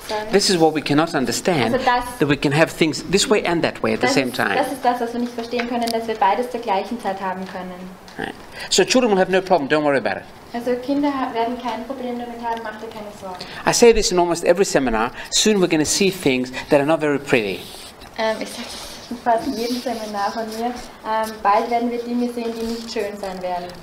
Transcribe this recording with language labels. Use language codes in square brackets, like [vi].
[en] this is what we cannot understand, [de] also [en] that we can have things this way and that way at the same time. [de] Das ist das, was wir nicht verstehen können, dass wir beides zur gleichen Zeit haben können. [en] Right. So children will have no problem, don't worry about it. [de] Also Kinder werden kein Problem damit haben, macht dir keine Sorgen. [en] I say this in almost every seminar, soon we're going to see things that are not very pretty. [de] Ich sage das in fast jedem Seminar von mir, bald werden wir Dinge sehen, die nicht schön sein werden.